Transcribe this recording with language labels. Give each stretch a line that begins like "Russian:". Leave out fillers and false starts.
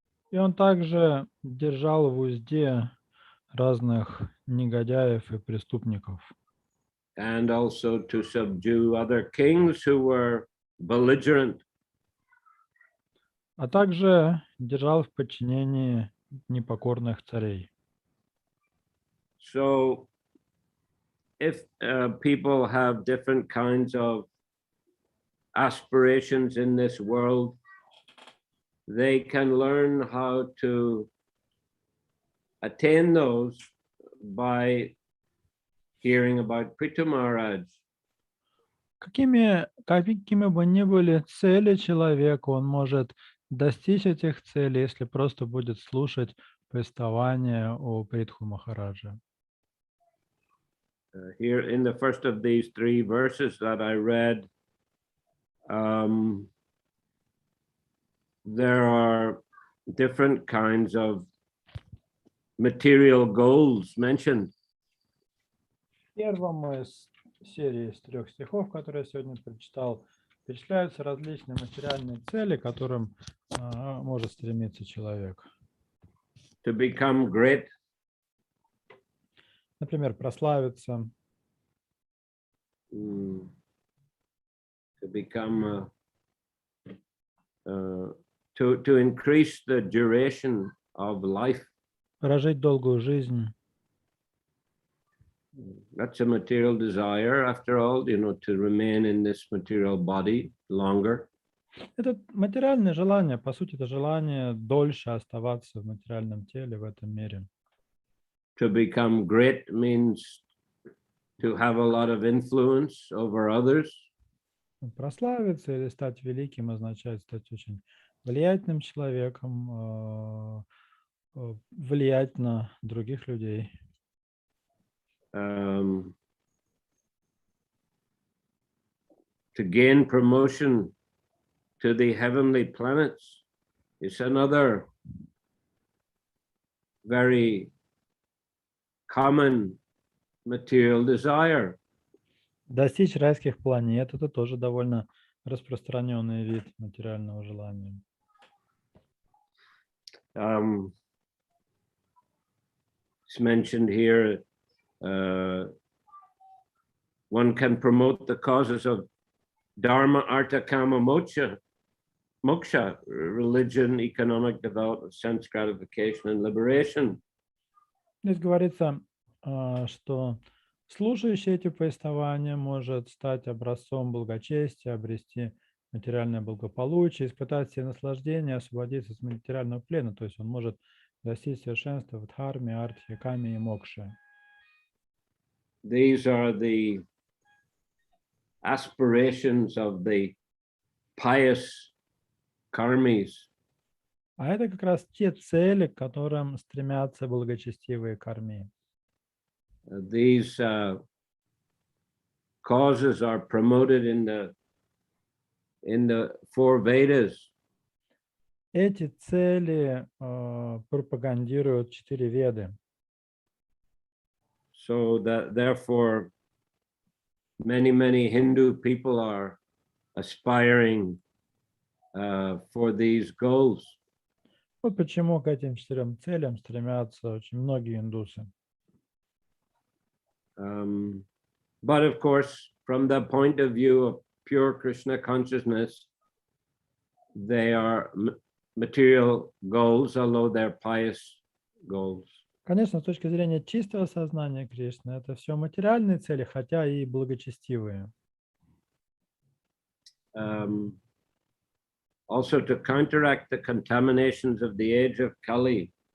Russian: И он также держал в узде разных негодяев и преступников.
English: And also to subdue other kings who were belligerent.
Russian: А также держал в подчинении непокорных царей.
English: So if people have different kinds of aspirations in this world, they can learn how to attain those by hearing about Prithu Maharaj.
Russian: Какими бы ни были цели человека, он может достичь этих целей, если просто будет слушать повествование о Притху Махараджа.
English: Here in the first of these three verses that I read, there are different kinds of material goals mentioned.
Russian: В первом из серии из 3 стихов, которые я сегодня прочитал, перечисляются различные материальные цели, к которым может стремиться человек.
English: To become great,
Russian: Например, прославиться,
English: to become, to increase the duration of life.
Russian: прожить долгую жизнь.
English: That's a material desire, after all, to remain in this material body longer.
Russian: Это материальное желание, по сути, это желание дольше оставаться в материальном теле в этом мире.
English: To become great means to have a lot of influence over others.
Russian: Прославиться или стать великим означает стать очень влиятельным человеком, влиять на других людей.
English: To gain promotion to the heavenly planets is another very common material desire.
Russian: Достичь райских планет – это тоже довольно распространенный вид материального желания.
English: It's mentioned here, one can promote the causes of Dharma, Artha, Kama, Moksha, religion, economic development, sense gratification, and liberation.
Russian: Здесь говорится, что слушающий эти повествования может стать образцом благочестия, обрести материальное благополучие, испытать все наслаждения, освободиться от материального плена. То есть он может достичь совершенства в дхарме, артхе, каме и мокше.
English: These are the aspirations of the pious karmis.
Russian: А это как раз те цели, к которым стремятся благочестивые карми.
English: These causes are promoted in the four Vedas.
Russian: Эти цели пропагандируют 4 веды.
English: So that therefore many Hindu people are aspiring for these goals.
Russian: Вот почему к этим 4 целям стремятся очень многие индусы.
English: But of course, from the point of view of pure Krishna consciousness, they are material goals, although they're pious goals.
Russian: Конечно, с точки зрения чистого сознания Кришны, это все материальные цели, хотя и благочестивые.
English: Also to counteract the contaminations of the age of Kali.